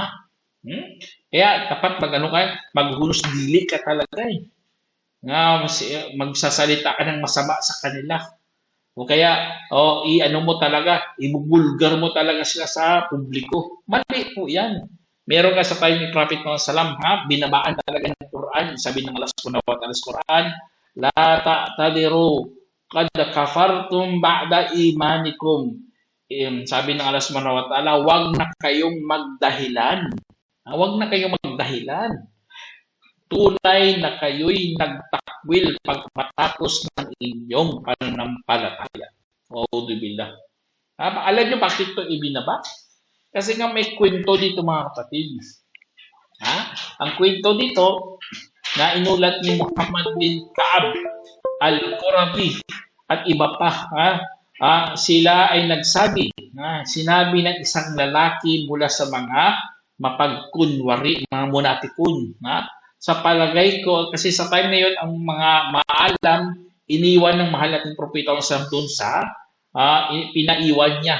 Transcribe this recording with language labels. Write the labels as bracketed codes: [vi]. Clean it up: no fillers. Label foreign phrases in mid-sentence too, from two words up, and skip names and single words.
[tl] Kaya dapat maghunos dili ka talaga magsasalita ka ng masama sa kanila. O kaya, ibubulgar mo talaga sila sa publiko. Mali po yan. Meron ka sa time ni Prophet Muhammad Sallam, binabaan talaga ng Quran. Sabi ng Allah [ar] سبحانه وتعالى [tl] sa Quran, [ar] لا تعتذروا قد كفرتم بعد إيمانكم. [tl] Sabi ng Allah [ar] سبحانه وتعالى, [tl] wag na kayong magdahilan. Wag na kayong magdahilan. Tunay na kayo'y nagtakwil pagmatapos ng inyong pananampalataya. Auzubillah. Alam nyo bakit ito ibinaba? Kasi nga may kwento dito mga kapatid. Ang kwento dito na inulat ni Muhammad bin Ka'ab al-Qurazi at iba pa. Sila ay sinabi ng isang lalaki mula sa mga mapagkunwari, mga munafikun. Sa palagay ko, kasi sa time na yun, ang mga maalam, iniwan ng mahal nating propeta doon sa pinaiwan niya.